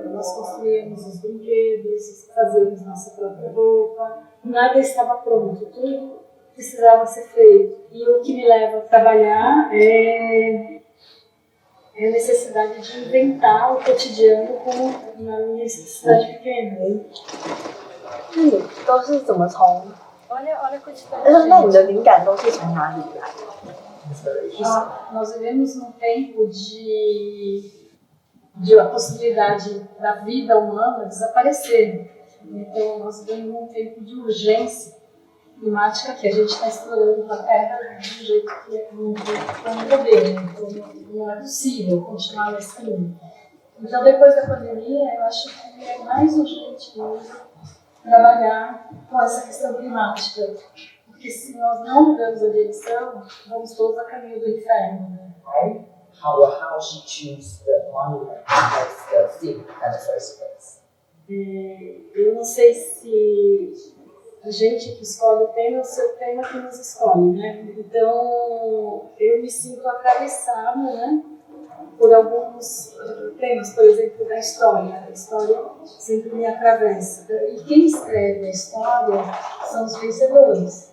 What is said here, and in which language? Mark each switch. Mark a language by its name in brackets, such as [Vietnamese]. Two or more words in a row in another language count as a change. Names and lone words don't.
[Portuguese] Nós construíamos os brinquedos, fazíamos nossa própria roupa, nada estava pronto, tudo precisava ser feito. E o que me leva a trabalhar é a necessidade de inventar o cotidiano como na minha cidade pequena. Né? [Chinese] 都是怎么从？ [Portuguese] Olha a quantidade [Chinese] 那你的灵感都是从哪里来？ [Portuguese] Nós vivemos num tempo de a possibilidade da vida humana desaparecer. Então, nós vivemos num tempo de urgência climática que a gente está explorando a Terra de um jeito que não tem poder, né? Então, não é possível continuar nesse caminho. Então, depois da pandemia, eu acho que é mais urgente mesmo trabalhar com essa questão climática. Porque se nós não mudamos a direção, vamos todos a caminho do inferno. Né? [English] Right? How she choose the monument as the theme at the first place? [Portuguese] Eu não sei se a gente que escolhe o tema ou se é o tema que nos escolhe, né? Então, eu me sinto atravessada, né, por alguns temas, por exemplo, da história. A história sempre me atravessa. E quem escreve a história são os vencedores.